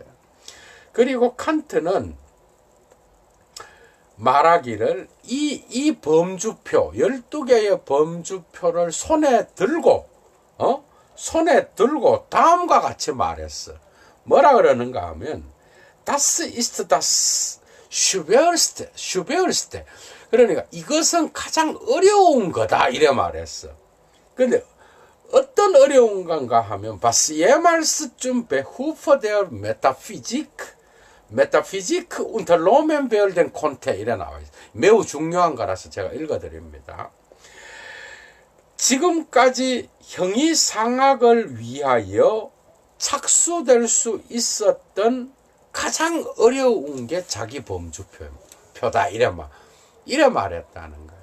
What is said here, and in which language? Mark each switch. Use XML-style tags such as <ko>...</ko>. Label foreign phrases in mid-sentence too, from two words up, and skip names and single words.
<ko>그리고 칸트는 말하기를 이 범주표, 12개의 범주표를 손에 들고 다음과 같이 말했어. 뭐라 그러는가 하면,</ko> <de>Das ist das schwerste.</de> <ko>그러니까 이것은 가장 어려운 거다, 이래 말했어. 근데 어떤 어려운 건가 하면,</ko> <de>Was jemals zum Behufe der Metaphysik unternommen werden konnte,</de> <ko>이래 나와 있어요. 매우 중요한 거라서 제가 읽어드립니다. 지금까지 형이상학을 위하여 착수될 수 있었던 가장 어려운 게 자기 범주표다, 이래 말했다는 거예요.</ko>